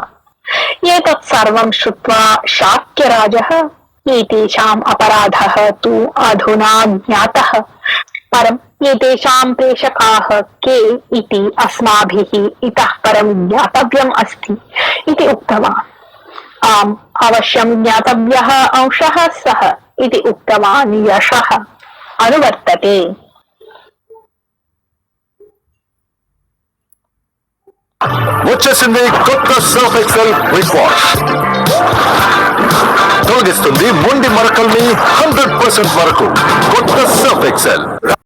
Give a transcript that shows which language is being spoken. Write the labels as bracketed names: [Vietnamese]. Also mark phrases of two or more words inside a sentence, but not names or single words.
[Sanskrit] एतत् सर्वं श्रुत्वा शाक्यराजः एतेषाम् अपराधः तु अधुना ज्ञातः, परम् एतेषां प्रेषकाः के इति अस्माभिः इतः परं ज्ञातव्यम् अस्ति इति उक्तवान्। आम्, अवश्यं ज्ञातव्यः अंशः सः इति उक्तवान् यशः। अनुवर्तते। [Telugu] వచ్చేసింది కొత్త సర్ఫ్ ఎక్సెల్ [English] face wash. [Telugu] తొలగిస్తుంది మొండి మరకల్ని 100% వరకు. కొత్త సర్ఫ్ ఎక్సెల్.